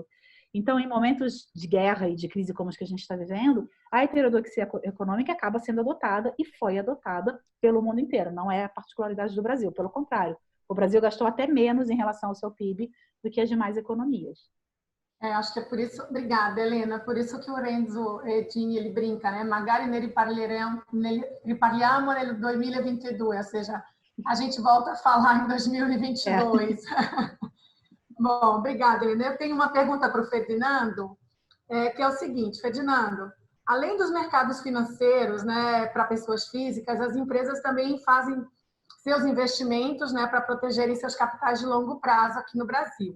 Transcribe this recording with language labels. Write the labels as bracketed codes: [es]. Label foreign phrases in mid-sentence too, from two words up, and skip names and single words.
[pt] Então, em momentos de guerra e de crise como os que a gente está vivendo, a heterodoxia econômica acaba sendo adotada e foi adotada pelo mundo inteiro. Não é a particularidade do Brasil, pelo contrário. O Brasil gastou até menos em relação ao seu PIB do que as demais economias. Acho que é por isso, obrigada, Helena, por isso que o Renzo Edin, ele brinca, né? [it] Magari ne riparliamo nel 2022, [pt] ou seja, a gente volta a falar em 2022. Bom, obrigada, Helena. Eu tenho uma pergunta para o Ferdinando, que é o seguinte: Ferdinando, além dos mercados financeiros, né, para pessoas físicas, as empresas também fazem seus investimentos, né, para protegerem seus capitais de longo prazo aqui no Brasil.